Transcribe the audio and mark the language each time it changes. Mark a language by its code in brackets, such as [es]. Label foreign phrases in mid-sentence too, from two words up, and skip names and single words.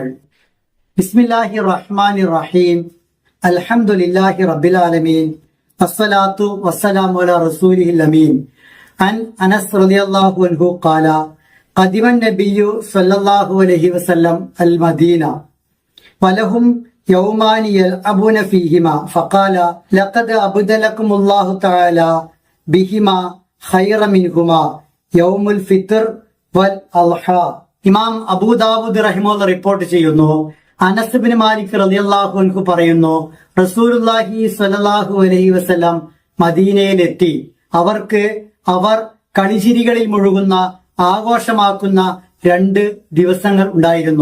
[ar] بسم الله الرحمن الرحيم. الحمد لله رب العالمين. الصلاة والسلام على رسوله الأمين. عن أنس رضي الله عنه قال قدم النبي صلى الله عليه وسلم المدينة ولهم يومان يلعبون فيهما فقال لقد أبدلكم الله تعالى بهما خير منهما يوم الفطر والأضحى. [ml] ഇമാം അബൂദാവൂദ് റഹിമഹുള്ള റിപ്പോർട്ട് ചെയ്യുന്നു, അനസ് ഇബ്നു മാലിക് [ar] رضي الله عنه [ml] പറയുന്നു, റസൂലുള്ളാഹി [ar] صلى الله عليه وسلم [ml] മദീനയിലെത്തി. അവർ കളിചിരികളിൽ മുഴുകുന്ന ആഘോഷമാക്കുന്ന 2 ദിവസങ്ങൾ ഉണ്ടായിരുന്നു.